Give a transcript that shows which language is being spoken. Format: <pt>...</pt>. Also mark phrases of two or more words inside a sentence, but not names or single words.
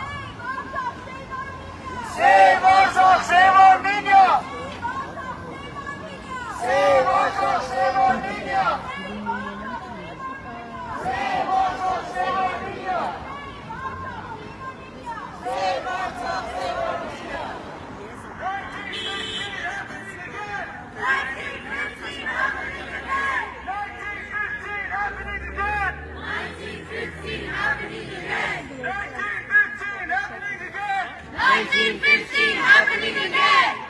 <en>Save Artsakh, save Armenia! Save Artsakh, save Armenia! Save Artsakh, save Armenia! Save Artsakh, save Armenia! 1915 happening again! 1915 happening again! 1915 happening again! 1915 happening again! 1915 happening again!</en>